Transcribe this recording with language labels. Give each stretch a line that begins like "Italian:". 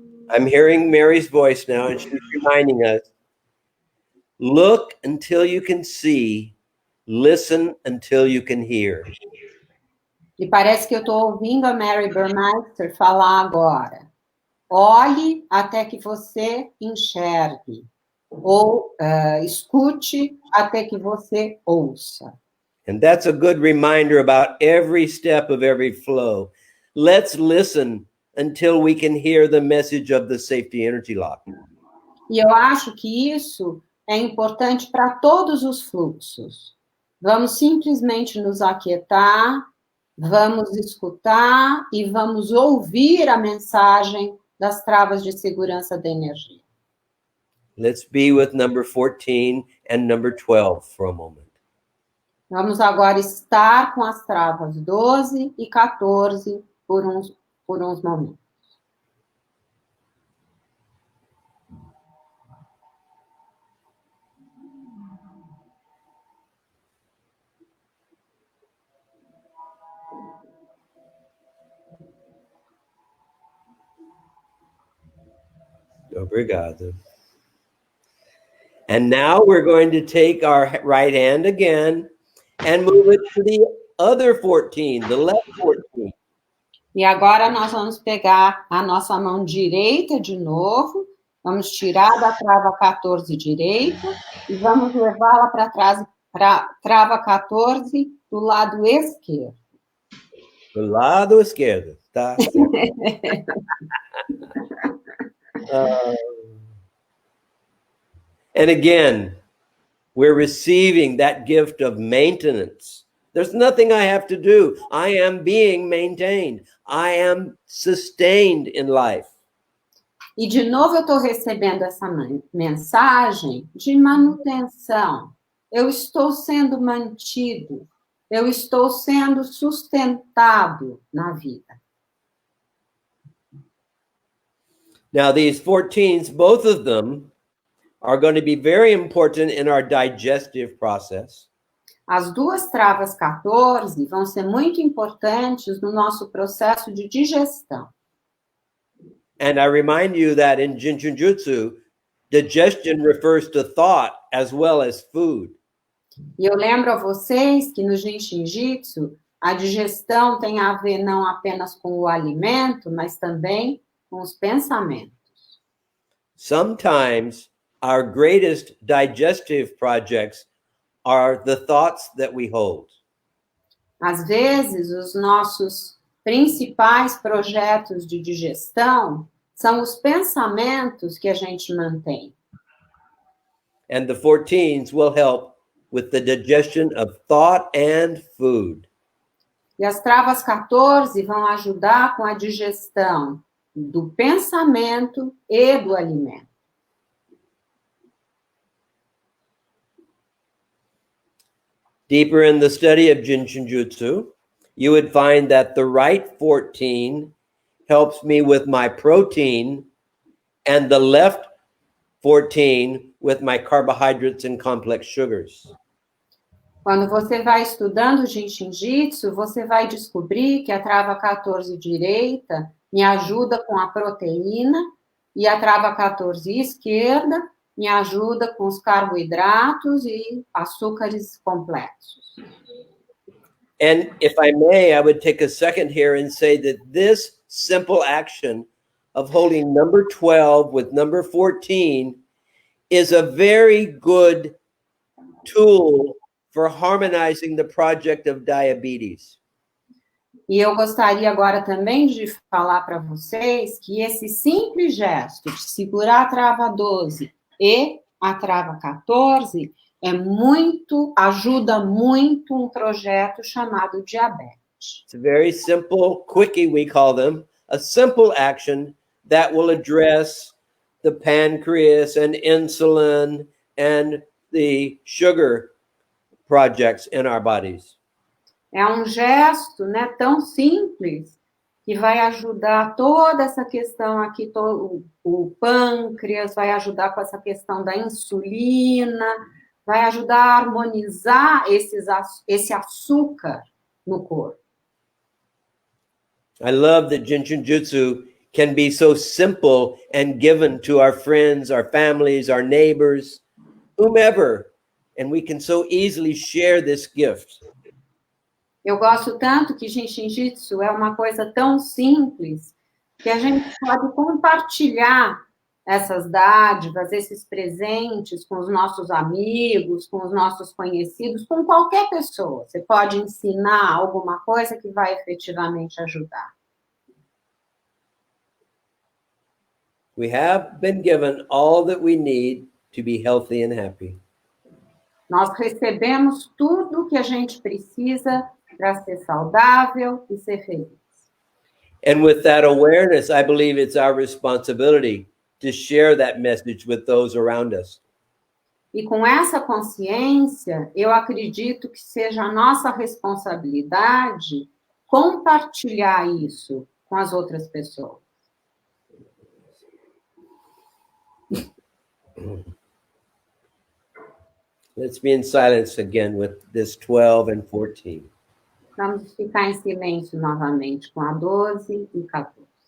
English: I'm hearing Mary's voice now, and she's reminding us, look until you can see, listen until you can hear.
Portuguese: E parece que eu estou ouvindo a Mary Burmeister falar agora. Olhe até que você enxergue. Ou escute até que você ouça.
English: And that's a good reminder about every step of every flow. Let's listen until we can hear the message of the safety energy lock.
Portuguese: E eu acho que isso é importante para todos os fluxos. Vamos simplesmente nos aquietar, vamos escutar e vamos ouvir a mensagem das travas de segurança da energia.
English: Let's be with number 14 and number 12 for a moment.
Portuguese: Vamos agora estar com as travas 12 e 14 por uns momentos. Obrigado.
English: And now we're going to take our right hand again and move it to the other 14, the left 14.
Portuguese: E agora nós vamos pegar a nossa mão direita de novo, vamos tirar da trava 14 direita e vamos levá-la para trás, para trava 14 do lado esquerdo. Do lado esquerdo, tá?
English: And again, we're receiving that gift of maintenance. There's nothing I have to do. I am being maintained. I am sustained in life.
Portuguese: E de novo eu estou recebendo essa mensagem de manutenção. Eu estou sendo mantido. Eu estou sendo sustentado na vida.
English: Now, these 14s, both of them are going to be very important in our digestive process.
Portuguese: As duas travas 14 vão ser muito importantes no nosso processo de digestão.
English: And I remind you that in Jin Shin Jyutsu, digestion refers to thought as well as food.
Portuguese: E eu lembro a vocês que no Jin Shin Jyutsu, a digestão tem a ver não apenas com o alimento, mas também com os pensamentos.
English: Sometimes our greatest digestive projects are the thoughts that we hold.
Portuguese: Às vezes, os nossos principais projetos de digestão são os pensamentos que a gente mantém.
English: And the 14s will help with the digestion of thought and food.
Portuguese: E as travas 14 vão ajudar com a digestão do pensamento e do alimento.
English: Deeper in the study of Jin Shin Jyutsu, you would find that the right 14 helps me with my protein and the left 14 with my carbohydrates and complex sugars.
Portuguese: Quando você vai estudando Jin Shin Jyutsu, você vai descobrir que a trava 14 direita me ajuda com a proteína e a trava 14 esquerda me ajuda com os carboidratos e açúcares complexos.
English: And if I may, I would take a second here and say that this simple action of holding number 12 with number 14 is a very good tool for harmonizing the project of diabetes.
Portuguese: E eu gostaria agora também de falar para vocês que esse simples gesto de segurar a trava 12 e a trava 14 ajuda muito um projeto chamado diabetes.
English: It's a very simple quickie, we call them, a simple action that will address the pancreas and insulin and the sugar projects in our bodies.
Portuguese: É um gesto, né, tão simples que vai ajudar toda essa questão aqui, o pâncreas, vai ajudar com essa questão da insulina, vai ajudar a harmonizar esse açúcar no corpo.
English: I love that Jin Shin Jyutsu can be so simple and given to our friends, our families, our neighbors, whomever, and we can so easily share this gift.
Portuguese: Eu gosto tanto que Jin Shin Jyutsu é uma coisa tão simples que a gente pode compartilhar essas dádivas, esses presentes com os nossos amigos, com os nossos conhecidos, com qualquer pessoa. Você pode ensinar alguma coisa que vai efetivamente ajudar.
English: We have been given all that we need to be healthy and happy.
Portuguese: Nós recebemos tudo que a gente precisa para ser saudável e ser feliz.
English: And with that awareness, I believe it's our responsibility to share that message with those around us.
Portuguese: E com essa consciência, eu acredito que seja a nossa responsabilidade compartilhar isso com as outras pessoas.
English: Let's be in silence again with this 12 and 14.
Portuguese: Vamos ficar em silêncio novamente com a 12 e 14.